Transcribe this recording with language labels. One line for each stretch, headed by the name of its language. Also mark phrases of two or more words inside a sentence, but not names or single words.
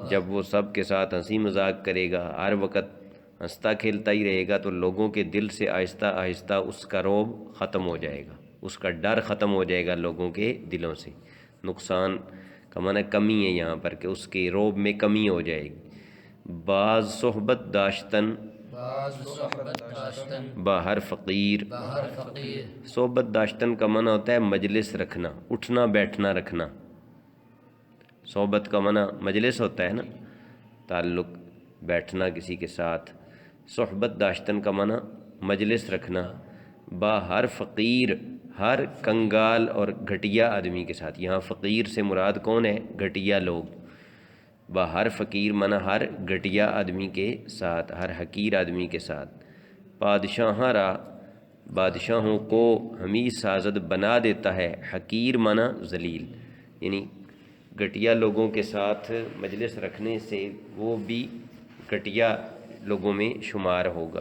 Urdu: جب وہ سب کے ساتھ ہنسی مذاق کرے گا، ہر وقت ہنستا کھیلتا ہی رہے گا، تو لوگوں کے دل سے آہستہ آہستہ اس کا روب ختم ہو جائے گا، اس کا ڈر ختم ہو جائے گا لوگوں کے دلوں سے۔ نقصان کا معنی کمی ہے یہاں پر، کہ اس کے روب میں کمی ہو جائے گی۔
Persian: بعض صحبت داشتن بعض صحبت داشتن، باہر فقیر۔ باہر فقیر، صحبت داشتن
Urdu: کا معنی ہوتا ہے مجلس رکھنا، اٹھنا بیٹھنا رکھنا۔ صحبت کا معنی مجلس ہوتا ہے نا، تعلق، بیٹھنا کسی کے ساتھ۔
Persian: صحبت داشتن
Urdu: کا معنی مجلس رکھنا،
Persian: باہر فقیر،
Urdu: ہر کنگال اور گھٹیا آدمی کے ساتھ۔ یہاں فقیر سے مراد کون ہے؟ گھٹیا لوگ۔
Persian: باہر فقیر
Urdu: معنی ہر گھٹیا آدمی کے ساتھ، ہر حقیر آدمی کے ساتھ۔
Persian: بادشاہاں را
Urdu: بادشاہوں کو
Persian: ہمی سازد
Urdu: بنا دیتا ہے، حقیر معنی ذلیل، یعنی گھٹیا لوگوں کے ساتھ مجلس رکھنے سے وہ بھی گھٹیا لوگوں میں شمار ہوگا۔